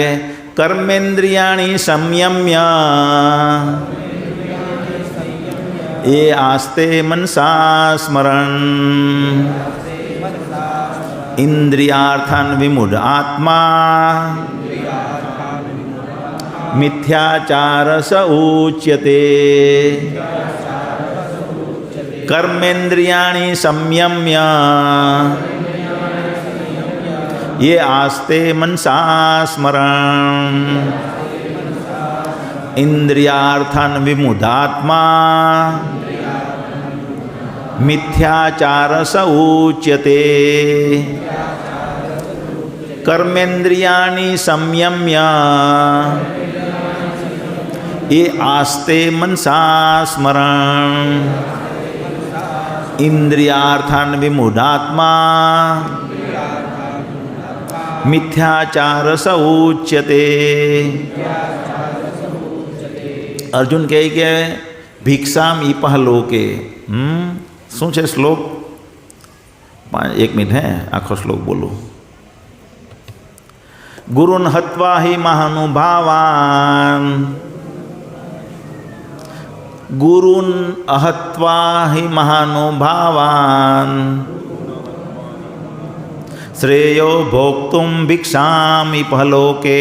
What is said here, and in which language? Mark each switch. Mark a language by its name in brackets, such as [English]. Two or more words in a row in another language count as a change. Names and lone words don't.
[Sanskrit] કર્મેન્દ્રિયાણી સંયમ્ય એ આસ્તે મનસા સ્મરણ ઇન્દ્રિયાર્થાન વિમૂઢ આત્મા મિથ્યાચાર સ ઉચ્યતે. કર્મેન્દ્રિયાણી સંયમ્ય ये आस्ते मनसा स्मरण इंद्रियार्थान विमुढ़ात्मा मिथ्याचार स उच्यते. कर्मेन्द्रियाणि संयम्य ये आस्ते मनसा स्मरण इंद्रियार्थान विमुढ़ात्मा मिथ्याचार स उच्यते. [Gujarati] अर्जुन કહે કે [Sanskrit] ભિક્ષામ ઈપહ લોકે. [Gujarati] શું છે શ્લોક? 1 મિનિટ હે આખો શ્લોક બોલું. [Sanskrit] ગુરુન હત્વા હિ મહાનુભાવાન ગુરુન અહત્વા હિ મહાનુભાવાન શ્રેયો ભોક્તુમ ભિક્ષામિ પહલોકે.